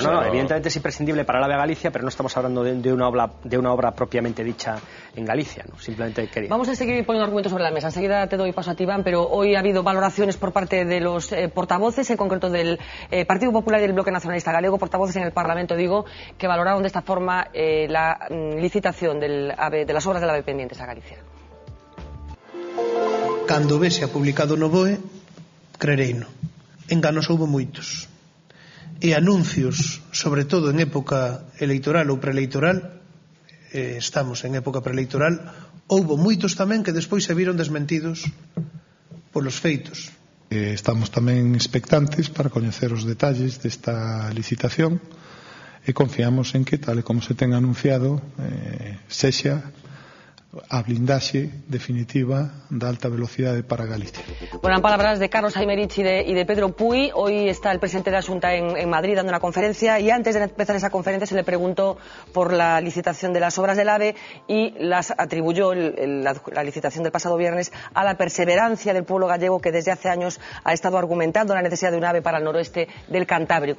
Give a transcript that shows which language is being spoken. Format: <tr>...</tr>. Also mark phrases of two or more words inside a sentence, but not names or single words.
<es>Claro, evidentemente es imprescindible para el AVE Galicia, pero no estamos hablando de una obra propiamente dicha en Galicia, ¿no? Simplemente quería. Vamos a seguir poniendo argumentos sobre la mesa. Enseguida te doy paso a ti, Iván, pero hoy ha habido valoraciones por parte de los portavoces, en concreto del Partido Popular y del Bloque Nacionalista Galego, portavoces en el Parlamento, digo, que valoraron de esta forma la licitación del AVE, de las obras del AVE pendientes a Galicia.</es> <gl>Cando vese a publicado no BOE, crereino. Enganos houve moitos. E anuncios, sobre todo en época electoral ou preelectoral, estamos en época preelectoral, houve moitos tamén que despois se viron desmentidos polos feitos. Estamos tamén expectantes para coñecer os detalles desta licitación, e confiamos en que, tal e como se ten anunciado, sexa a blindaxe definitiva da alta velocidade para Galicia.</gl> <es>Bueno, en palabras de Carlos Aymerich y de Pedro Puy, hoy está el presidente de la Xunta en Madrid dando una conferencia, y antes de empezar esa conferencia se le preguntó por la licitación de las obras del AVE y las atribuyó la licitación del pasado viernes a la perseverancia del pueblo gallego, que desde hace años ha estado argumentando la necesidad de un AVE para el noroeste del Cantábrico.</es>